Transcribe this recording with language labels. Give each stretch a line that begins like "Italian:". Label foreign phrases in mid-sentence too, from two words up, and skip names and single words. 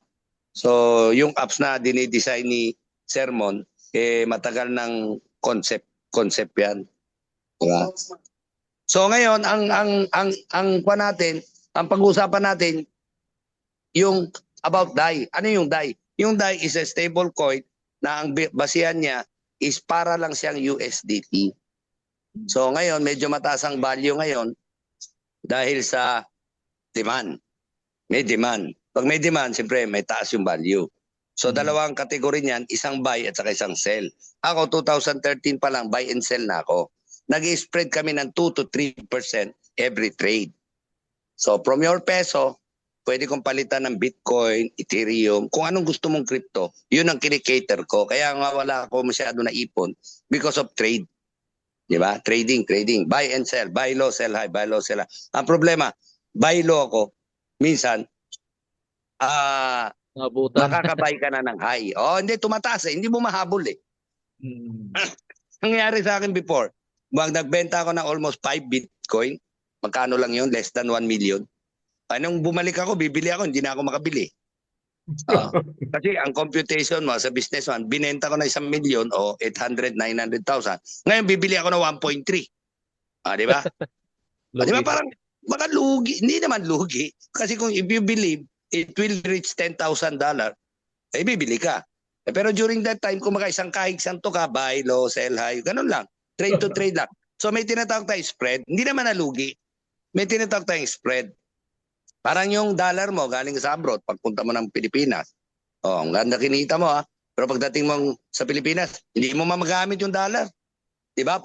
Filipino: So, yung apps na dinidesign ni Sermon matagal ng concept 'yan. 'Di ba? So ngayon ang pag-uusapan natin yung about DAI. Ano yung DAI? Yung DAI
English: is a stable coin
Filipino: na ang basihan niya is para lang siyang USDT. So ngayon, medyo mataas ang value ngayon dahil sa demand. May demand. Pag may demand, siyempre may taas yung value. So dalawang kategory niyan, isang buy at saka isang sell. Ako 2013 pa lang,
English: buy and sell
Filipino: na ako. Nag-spread kami ng 2 to 3% every trade. So
English: from your peso,
Filipino: pwede kong palitan ng Bitcoin, Ethereum, kung anong gusto mong crypto, yun ang kinikater ko. Kaya nga wala ako masyado na ipon
English: because of trade.
Filipino: Di ba?
English: Trading. Buy and sell. Buy low, sell high. Buy low, sell high.
Filipino: Ang problema,
English: buy low
Filipino: ako, minsan, makakabay ka na ng high. Hindi, tumataas eh. Hindi mo mahabol eh. Nangyari sa akin before, nagbenta ako ng almost 5 Bitcoin. Magkano lang yun? Less than 1 million. Anong bumalik ako, bibili ako, hindi na ako makabili. Kasi ang computation mo sa business man, binenta ko na 1 million o 800, 900,000. Ngayon, bibili ako na 1.3. Di ba? Di ba parang, baka lugi. Hindi naman lugi. Kasi kung
English: if you believe, it will reach $10,000,
Filipino: bibili ka. Pero during that time, kung isang kahig santo ka,
English: buy low, sell high,
Filipino: ganun lang.
English: Trade to trade lang.
Filipino: So may tinatawag tayong spread. Hindi naman nalugi. May tinatawag tayong spread. Parang yung dollar mo galing sa abroad, pagpunta mo ng Pilipinas. Ang ganda kinita mo Pero pagdating mo sa Pilipinas, hindi mo magamit yung dollar. 'Di ba?